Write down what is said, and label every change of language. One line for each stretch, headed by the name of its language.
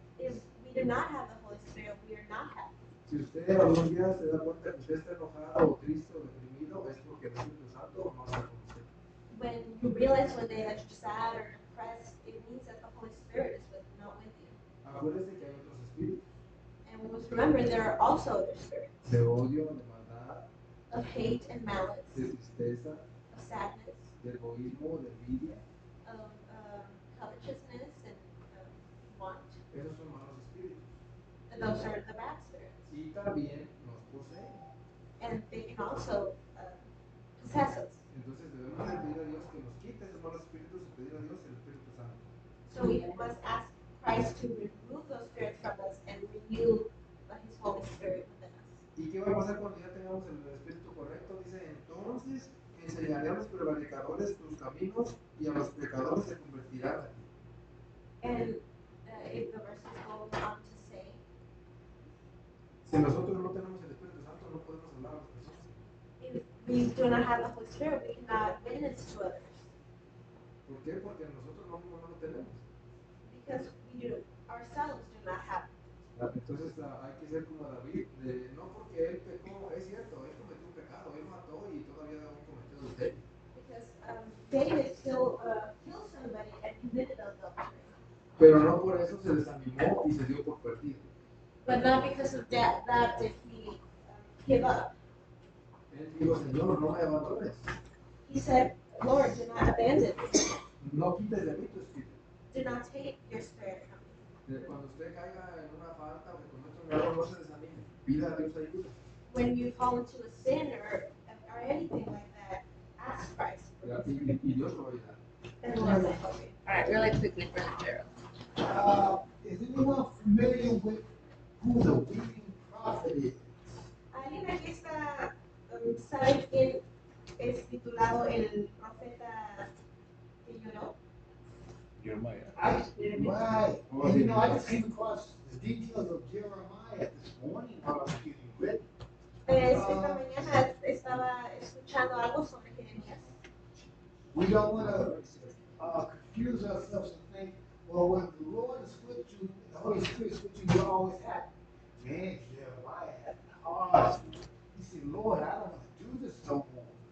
English: If we do not have the Holy Spirit, we are not happy.
Spanish: Si usted algún día se da cuenta que usted está enojado o triste o deprimido, es porque el Espíritu Santo no está con usted.
English: When you realize one day that you're sad or depressed, it means that the Holy Spirit is not with you.
Spanish: Acuérdese que hay otros espíritus.
English: And we must remember there are also other spirits
Spanish: De odio, de maldad,
English: of hate and malice,
Spanish: de tristeza,
English: of sadness,
Spanish: de egoísmo, de envidia.
English: of covetousness and want.
Spanish: Esos son malos espíritus.
English: And those are the bad spirits.
Spanish: Y también nos poseen.
English: And they can also possess us.
Spanish: Entonces debemos de pedir a Dios que nos quite esos malos espíritus y pedir a Dios el Espíritu Santo.
English: So we must ask Christ to remove those spirits from us and renew His Holy Spirit within us.
Spanish: ¿Y qué va a pasar cuando ya tengamos el espíritu correcto? Dice, entonces enseñaré a los prevaricadores tus caminos y a los pecadores se convertirán a ti.
English: And if the verses go on to say,
Spanish: si nosotros no tenemos el Espíritu Santo, no podemos hablar a las personas.
English: If we do not have the Holy Spirit, we cannot witness to others.
Spanish: ¿Por qué? Porque nosotros no lo tenemos.
English: Because we ourselves do not have it.
Spanish: Entonces hay que ser como David, no porque él pecó, es cierto, él cometió un pecado, él mató y todavía aún cometió adulterio.
English: Because David still killed somebody and committed adultery.
Spanish: Pero no por eso se desanimó y se dio por perdido.
English: But not because of that did he give up.
Spanish: Él dijo, Señor, no me abandones.
English: He said, Lord, do not abandon me.
Spanish: No quites de mí tu espíritu.
English: Do not take your spirit from me.
Spanish: Cuando usted caiga en una falta o que cometa un error, no se desanime. Pida a Dios ayuda.
English: When you fall into a sin or anything like that, ask Christ.
Spanish: Y Dios lo va a ayudar.
English: All All right, really quickly, Brother Gerald. Is anyone familiar with who the weeping prophet is?
Spanish: ¿Alguien aquí sabe quién es titulado el profeta que lloró?
English: Jeremiah. Right. And I just came across the details of Jeremiah this morning while I was getting ready.
Spanish: Esta mañana estaba escuchando algo sobre Jeremías.
English: We don't want to confuse ourselves and think, well, when the Lord is with you, the Holy Spirit is with you, you're always happy. Man, Jeremiah had it hard. He said, Lord, I don't want to do this no more.